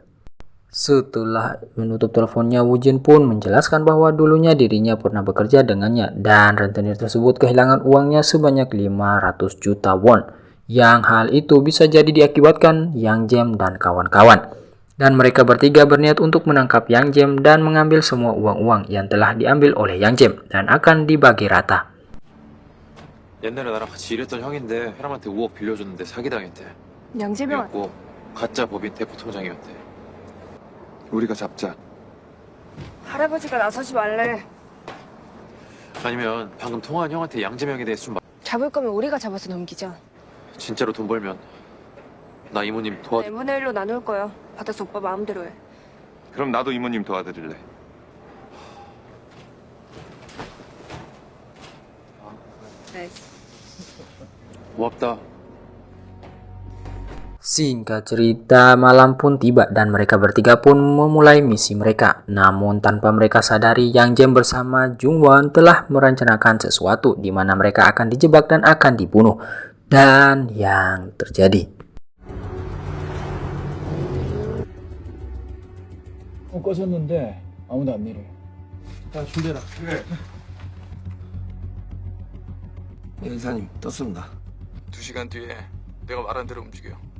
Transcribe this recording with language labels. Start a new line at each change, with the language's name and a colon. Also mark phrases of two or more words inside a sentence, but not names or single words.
Indonesian: Setelah menutup teleponnya, Woojin pun menjelaskan bahwa dulunya dirinya pernah bekerja dengannya dan rentenir tersebut kehilangan uangnya sebanyak 500 juta won. Yang hal itu bisa jadi diakibatkan Yang Jae dan kawan-kawan. Dan mereka bertiga berniat untuk menangkap Yang Jae dan mengambil semua uang-uang yang telah diambil oleh Yang Jae dan akan dibagi rata.
Korean: 옛날에 나랑 같이 일했던 형인데 사람한테 5억 빌려줬는데 사기당했대. 양재명 그리고 가짜 법인 대포 통장이었대. 우리가 잡자. 할아버지가 나서지 말래. 아니면 방금 통화한 형한테 양재명에 대해서 좀 잡을 거면 우리가 잡아서 넘기자. 진짜로 돈 벌면 나 이모님 도와줘. n분의 1로 나눌 거야. 받아서 오빠 마음대로 해. 그럼 나도 이모님 도와드릴래. 네. 고맙다.
Indonesian: Singkat cerita, malam pun tiba dan mereka bertiga pun memulai misi mereka. Namun tanpa mereka sadari, Yang Jae bersama Jungwon telah merencanakan sesuatu di mana mereka akan dijebak dan akan dibunuh. Dan yang terjadi.
Korean: 꺼졌는데 아무도 안 내려. 야, 준대라. 연사님 떴습니다. 2시간 뒤에 내가 말한 대로 움직여.